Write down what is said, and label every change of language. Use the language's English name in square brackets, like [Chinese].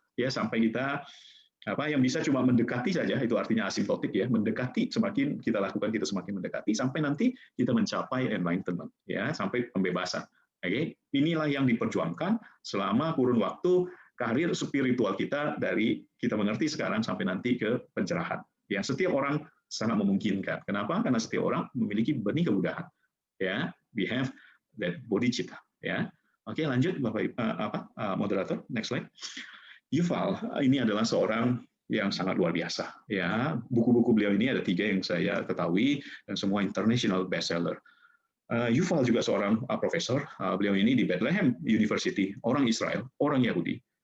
[Indonesian] Ya, sampai kita yang bisa cuma mendekati saja, itu artinya asimptotik ya, mendekati, semakin kita lakukan kita semakin mendekati sampai nanti kita mencapai enlightenment, ya, sampai pembebasan. Oke, inilah yang diperjuangkan selama kurun waktu karir spiritual kita dari kita mengerti sekarang sampai nanti ke pencerahan. Yang setiap orang sangat memungkinkan. Kenapa? Karena setiap orang memiliki benih kemudahan. Ya, [English] we have that bodhicitta. [Indonesian] Ya, oke lanjut Bapak moderator, [English] next slide. [Indonesian] Yuval ini adalah seorang yang sangat luar biasa. Ya, buku-buku beliau ini ada 3 yang saya ketahui dan semua [English] international bestseller. [Indonesian] Yuval juga seorang profesor. Beliau ini di Bethlehem University, orang Israel, orang Yahudi.